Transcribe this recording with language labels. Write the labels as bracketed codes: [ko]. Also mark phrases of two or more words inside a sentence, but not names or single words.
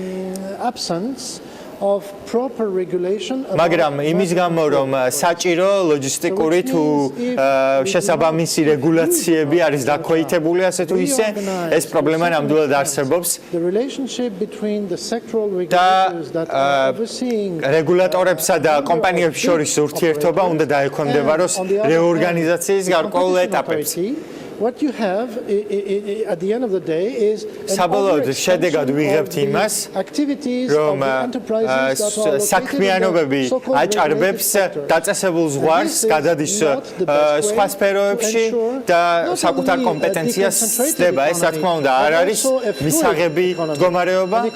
[ka] მაგრამ იმის გამო რომ საჭირო ლოჯისტიკური თუ შესაბამისი რეგულაციები არის დაქვეითებული ასე თუ ისე ეს პრობლემა ნამდვილად არსებობს და რეგულატორებსა და კომპანიებს შორის ურთიერთობა უნდა დაექვემდებაროს რეორგანიზაციის გარკვეულ ეტაპებს. [en] What you have at the end of the day is [ka] საბოლოოდ შედეგად ვიღებთ იმას, რომ საქმიანობები აჭარბებს დაწესებულ ზღვარს, გადადის სხვა სფეროებში და საკუთარ კომპეტენციას სცდება. ეს რა თქმა უნდა არ არის მისაღები მდგომარეობა.